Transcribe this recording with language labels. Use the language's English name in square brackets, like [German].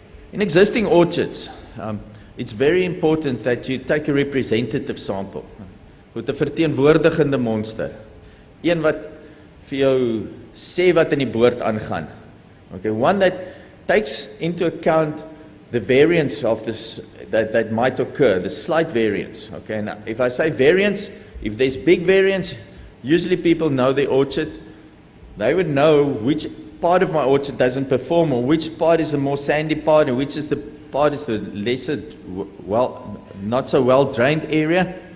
[English] In existing orchards, it's very important that you take a representative sample. [Afrikaans] Met 'n verteenwoordigende monster. Een wat vir jou sê wat in die boord aangaan. [English] Okay, one that takes into account the variance of this that might occur, the slight variance. Okay, now if I say variance, if there's big variance, usually people know their orchard. They would know which part of my orchard doesn't perform, or which part is the more sandy part, and which is the part is the lesser, not so well drained area.